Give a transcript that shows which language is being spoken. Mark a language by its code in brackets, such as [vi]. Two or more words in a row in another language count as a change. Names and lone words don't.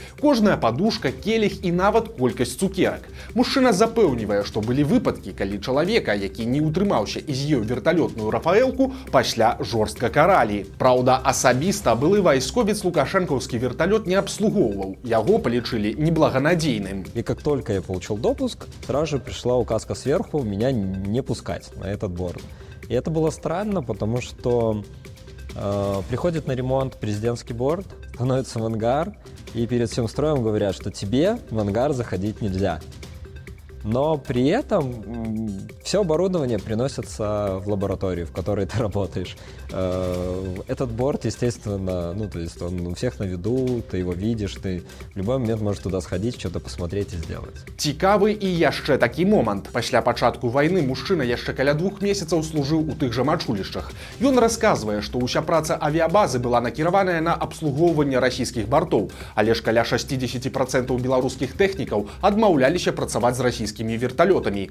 [be] Кожная падушка, келіх і нават колькасць цукерак. Мужчына запэўнівае, што былі выпадкі, калі чалавека, які не ўтрымаўся і з'еў верталётную рафаэлку, пасля жорстка каралі. Праўда, асабіста былы вайсковец лукашэнкаўскі верталёт не абслугоўваў. Яго палічылі неблаганадзейным. [ru] И как только я получил допуск, сразу же пришла указка сверху меня не пускать на этот борт. И это было странно, потому что приходит на ремонт президентский борт, становится в ангар, и перед всем строем говорят, что тебе в ангар заходить нельзя. Но при этом все оборудование приносится в лабораторию, в которой ты работаешь. Этот борт, естественно, то есть он у всех на виду, ты его видишь, ты в любой момент можешь туда сходить, что-то посмотреть и сделать. [be] Цікавы і яшчэ такі момант. Пасля пачатку вайны мужчына яшчэ каля 2 месяцаў служыў у тых жа мачулішчах. Ён расказвае, што ўся праца авіябазы была накіраваная на абслугоўванне расійскіх бартоў, але ж каля 60% беларускіх тэхнікаў адмаўляліся працаваць з расійскімі верталётамі.